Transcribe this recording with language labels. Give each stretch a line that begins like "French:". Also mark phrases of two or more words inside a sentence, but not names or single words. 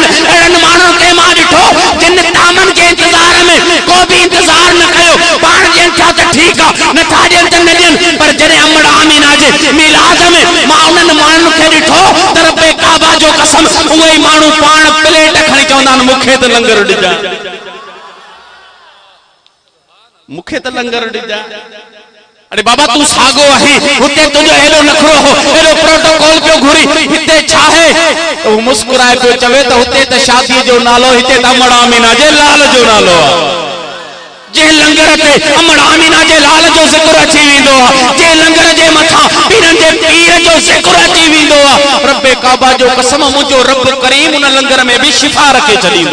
Sindhi: अहिड़नि माण्हुनि खे मां ॾिठो जिन तामनि जे इंतज़ार में को बि इंतज़ार न कयो, पाण ॾियनि था त ठीकु आहे, नथा ॾियनि त न ॾियनि। पर जॾहिं अमड़ आमीना जे मिलाद में मां उन्हनि माण्हुनि खे ॾिठो त रब्बे काबा जो कसम उहे ई माण्हू पाण प्लेट खणी चवंदा आहिनि मूंखे त लंगर ॾिजां, मूंखे त लंगर ॾिजां। अरे बाबा तू सागो आहे, हुते तुझो एॾो नखरो हो, एॾो प्रोटोकॉल पियो घुरी, हिते छा है? तो मुस्कुराए पियो चवे त हुते त शादी जो नालो, हिते त अमड़ आमीना जे लाल जो नालो आहे। जे लंगर ते अमड़ आमीना जे लाल जो ज़िक्र अची वेंदो आहे, जे लंगर जे मथां पीरन जे पीर जो ज़िक्र अची वेंदो आहे, रब्बे काबा जो कसम मुंहिंजो रब करीम उन लंगर में बि शिफा रखे छॾींदो।